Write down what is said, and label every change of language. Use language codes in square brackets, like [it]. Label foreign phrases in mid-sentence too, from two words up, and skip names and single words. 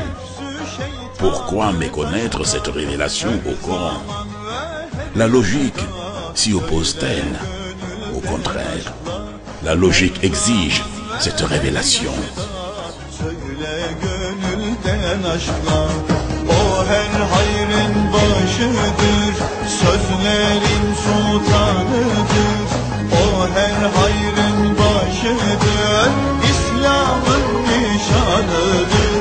[fr] Pourquoi méconnaître cette révélation au Coran? La logique s'y oppose-t-elle? Au contraire, la logique exige cette révélation. [tr] O her hayrın başıdır, sözlerin sultanıdır. O her hayrın başıdır, İslam'ın nişanıdır.